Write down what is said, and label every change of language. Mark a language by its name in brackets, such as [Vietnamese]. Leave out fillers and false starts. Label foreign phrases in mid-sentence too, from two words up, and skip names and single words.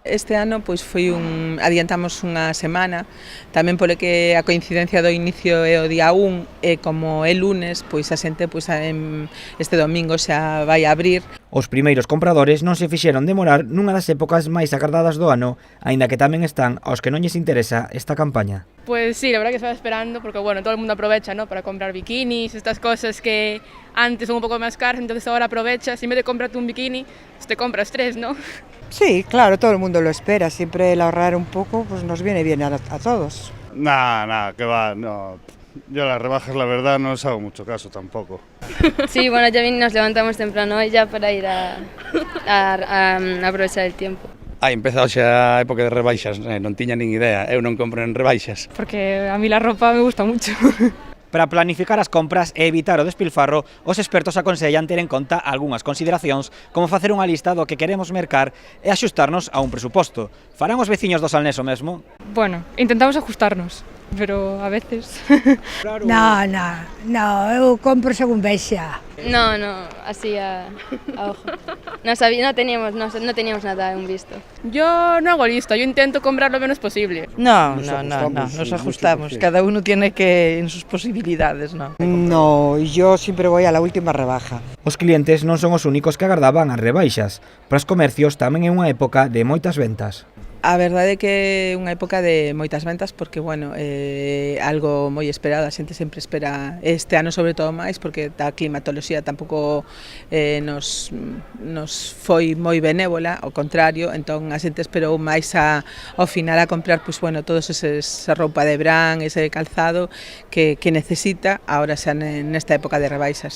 [Galician] Este ano pois adiantamos unha semana, tamén polo que a coincidencia do inicio é o día 1 e como é lunes, pois a xente este domingo xa vai a abrir. Os primeiros compradores non se fixeron demorar nunha das épocas máis agardadas do ano, aínda que tamén están aos que non lles interesa esta campaña. [Spanish] Pues sí, la verdad que estaba esperando porque bueno, todo el mundo aprovecha, ¿no? Para comprar bikinis, estas cosas que antes son un poco más caras, entonces ahora aprovechas, en vez de comprarte un bikini, pues te compras 3, ¿no? Sí, claro, todo el mundo lo espera, siempre el ahorrar un poco pues nos viene bien a todos. Nada, que va, no. Yo las rebajas la verdad no les hago mucho caso tampoco. Sí, bueno, ya nos levantamos temprano hoy ya para ir a aprovechar el tiempo. [Galician] Empezado xa a época de rebaixas, non tiña nin idea, eu non compro en rebaixas. [Spanish] Porque a mí la ropa me gusta mucho. [Galician] Para planificar as compras e evitar o despilfarro, os expertos aconsellan ter en conta algunhas consideracións, como facer unha lista do que queremos mercar e axustarnos a un presuposto. Farán os veciños do Salnés o mesmo? [Spanish] Bueno, intentamos ajustarnos, pero a veces... [Galician] No, eu compro según vexa. [Spanish] No, así a ojo. No teníamos nada aún visto. Yo no hago lista, yo intento comprar lo menos posible. No, nos ajustamos. Cada uno tiene que en sus posibilidades, ¿no? No, yo siempre voy a la última rebaja. [Galician] Os clientes non son os únicos que agardaban as rebaixas. Para os comercios tamén é unha época de moitas ventas. A verdade é que é unha época de moitas ventas porque, bueno, algo moi esperado, a xente sempre espera este ano sobre todo máis porque a climatoloxía tampouco nos foi moi benévola, ao contrario, entón a xente esperou máis ao final a comprar, pois, bueno, todos esa roupa de verán, ese calzado que necesita agora xa nesta época de rebaixas.